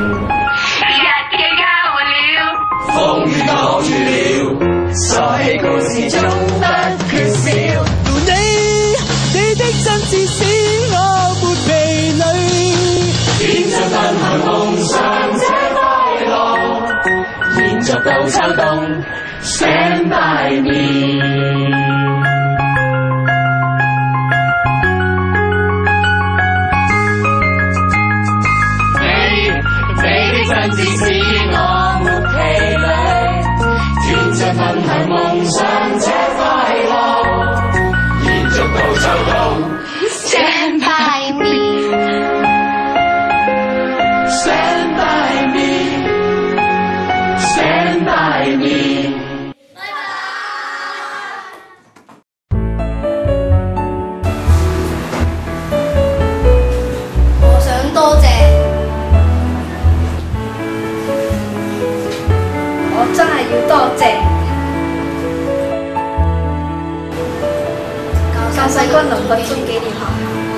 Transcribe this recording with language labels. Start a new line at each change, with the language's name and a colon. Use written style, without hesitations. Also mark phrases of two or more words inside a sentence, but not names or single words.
Cantonese: 日記交換了，風雨擋住了，傻氣故事中不缺少。你的真摯使我沒疲累，天真奔向夢想這快樂，延續到秋冬
English: Stand by me。
Cantonese: 你的真摯使我沒疲累，天真奔向夢想這快樂，延續到秋冬
English: Stand by me。 Stand by me。 Stand by me。
Cantonese: 我想多謝，我真係要多謝救世軍林拔中紀念學校。